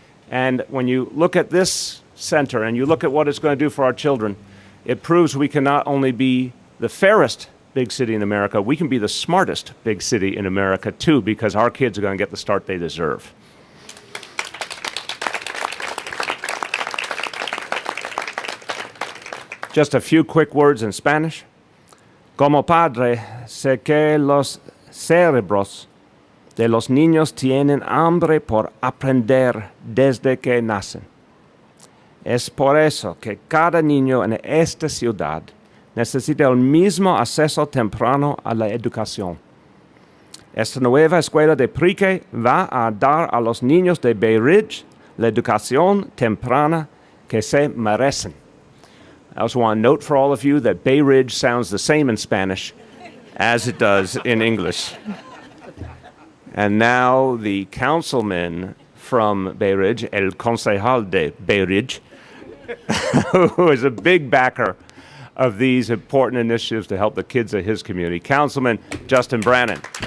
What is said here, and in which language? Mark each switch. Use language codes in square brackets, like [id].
[en] And when you look at this center and you look at what it's going to do for our children, it proves we can not only be the fairest big city in America, we can be the smartest big city in America too, because our kids are going to get the start they deserve. Just a few quick words in Spanish. [es] Como padre, sé que los cerebros de los niños tienen hambre por aprender desde que nacen. Es por eso que cada niño en esta ciudad necesita el mismo acceso temprano a la educación. Esta nueva escuela de pre-K va a dar a los niños de Bay Ridge la educación temprana que se merecen. [en] I also want to note for all of you that Bay Ridge sounds the same in Spanish as it does in English. And now the councilman from Bay Ridge, [es] el concejal de Bay Ridge, [en] who is a big backer of these important initiatives to help the kids of his community, Councilman Justin Brannan.